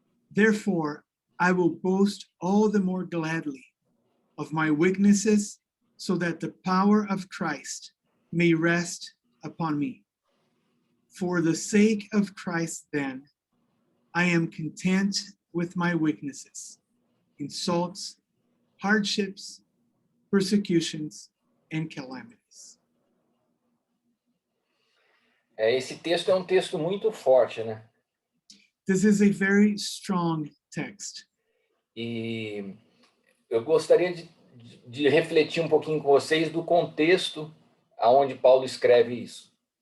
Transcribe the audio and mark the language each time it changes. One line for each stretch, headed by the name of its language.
English: Therefore, I will boast all the more gladly of my weaknesses, so that the power of Christ may rest upon me. For the sake of Christ, then, I am content with my weaknesses, insults, hardships, persecutions, and calamities.
Portuguese: Esse texto é um texto muito forte, né?
English: This is a very strong text.
Portuguese: E eu gostaria de refletir um pouquinho com vocês do contexto aonde Paulo escreve isso.